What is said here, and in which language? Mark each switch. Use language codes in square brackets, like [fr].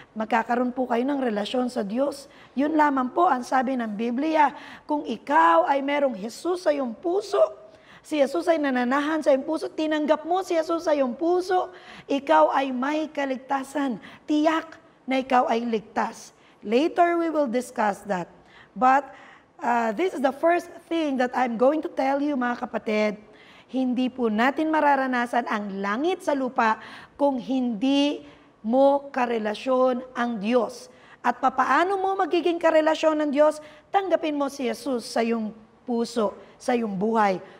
[tl] Magkakaroon po kayo ng relasyon sa Diyos. Yun lamang po ang sabi ng Biblia. Kung ikaw ay merong Hesus sa iyong puso, si Jesus ay nananahan sa iyong puso, tinanggap mo si Jesus sa iyong puso, ikaw ay may kaligtasan. Tiyak na ikaw ay ligtas. [en] Later, we will discuss that. But this is the first thing that I'm going to tell you, [tl] mga kapatid. Hindi po natin mararanasan ang langit sa lupa kung hindi mo karelasyon ang Diyos. At papaano mo magiging karelasyon ng Diyos? Tanggapin mo si Jesus sa iyong puso, sa iyong buhay.